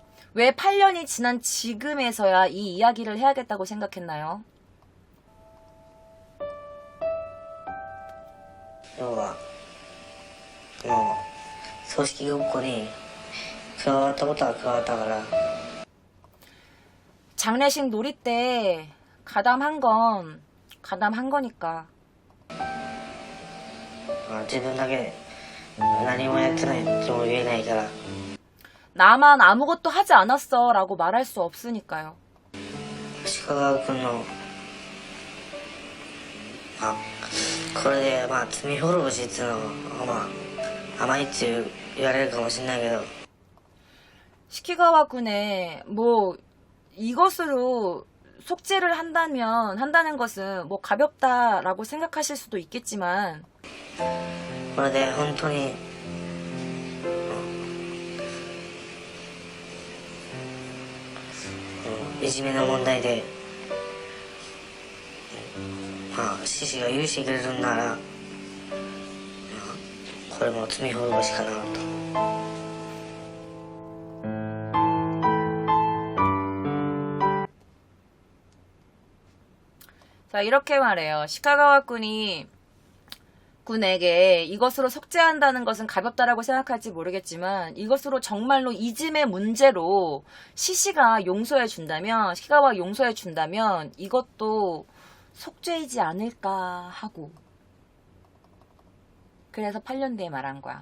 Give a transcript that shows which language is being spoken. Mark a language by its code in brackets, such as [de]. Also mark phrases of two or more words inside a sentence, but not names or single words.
[ko] 왜 8년이 지난 지금에서야 이 이야기를 해야겠다고 생각했나요? [ja] 要はもう葬式ごっこに加わったことは加わったから [ko] 장례식 놀이 때 가담한 건 가담한 거니까. [ja] 自分だけ何もやってないとも言えないから [ko] 나만 아무것도 하지 않았어 라고 말할 수 없으니까요. [ja] 鹿川君のこれで罪滅ぼしっていうのは甘いって言われるかもしれないけど [ko] 시키가와 군의 뭐 이것으로 속죄를 한다는 것은 뭐 가볍다라고 생각하실 수도 있겠지만 [ja] これで本当にいじめの問題で獅子が許してくれるんならこれも罪滅ぼしかなと [ko] 자, 이렇게 말해요. 시카가와 군에게 이것으로 속죄한다는 것은 가볍다라고 생각할지 모르겠지만 이것으로 정말로 이짐의 문제로 시시가 용서해 준다면 시카가와 용서해 준다면 이것도 속죄이지 않을까 하고 그래서 8년 뒤에 말한 거야.